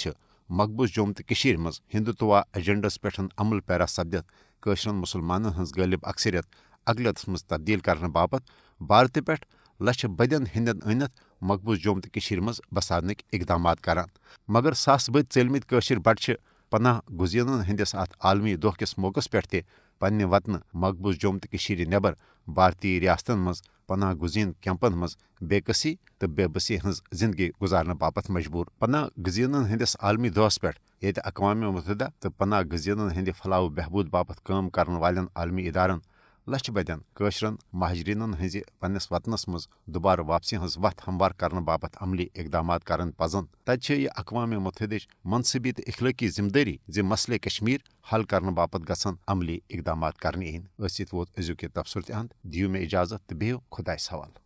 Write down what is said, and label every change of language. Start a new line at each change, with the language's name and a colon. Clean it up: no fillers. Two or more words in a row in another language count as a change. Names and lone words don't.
Kashmiri: مقبوض جوم تو مز ہندوتوا ایجنڈس پہ عمل پیرا سپدت قشرن مسلمانن ہز غالب اکثریت اقلیتس مز تبدیل کرنے باپت بھارت پہ لچھ بدین ہندن انت مقبوض جوم تو مز بسارنک اقدامات کران مگر ساس بد ژلمت قشر بٹ پناہ گزینن ہندس ات عالمی دہ کس موقع پہ تہ پنہ وطن مقبوض جوم تو نبر بھارتی ریاستن مز پناہ گزین کیمپن مز بے کسی تو بے بسی ہز زندگی گزارنے باپت مجبور پناہ گزینن ہندس عالمی دہس پہ یت اقوام متحدہ تو پناہ گزینن ہند فلاح و بہبود باپت کام کرن والن عالمی ادارن لچھ بدین قشرن مہاجرینن ہز پنس وطنس مز دوبارہ واپسی ہز وتھ ہموار کرنے باپت عملی اقدامات کرن پزن تت یہ اقوام متحدہ منصبی تو اخلاقی ذمہ داری مسئلہ کشمیر حل کرنے باپت گھن عملی اقدامات کرنے ووت ازیک یہ تبصرہ تہ اند دیو میں اجازت تو بہو خدائس حوالہ